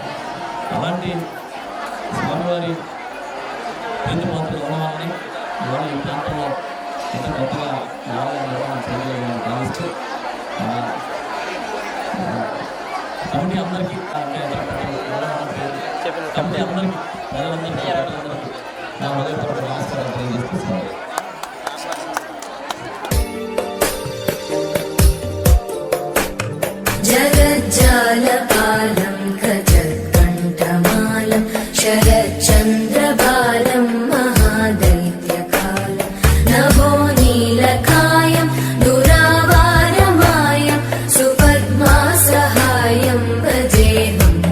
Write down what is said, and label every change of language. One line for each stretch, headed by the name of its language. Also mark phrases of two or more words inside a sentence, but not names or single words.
Telugu: అలాంటి స్వామివారి ప్రీతిపాత్రలు ఉన్నవాళ్ళని ఇవాళ ఈ ప్రాంతంలో ఎంత గొప్పగా ఆలయ నిర్మాణం చేయగలిగామని భావిస్తూ కమిటీ అందరికీ కమిటీ అందరికీ ప్రజలందరికీ నా హృదయపూర్వక నమస్కారం తెలియజేస్తున్నాను.
Sanskrit: जगज्जालपालं गजत्कण्ठमालं शरच्चन्द्रबालं महादैत्यकालं नभो नीलकायं दुरावारमायं सुपद्मासहायं भजेऽहं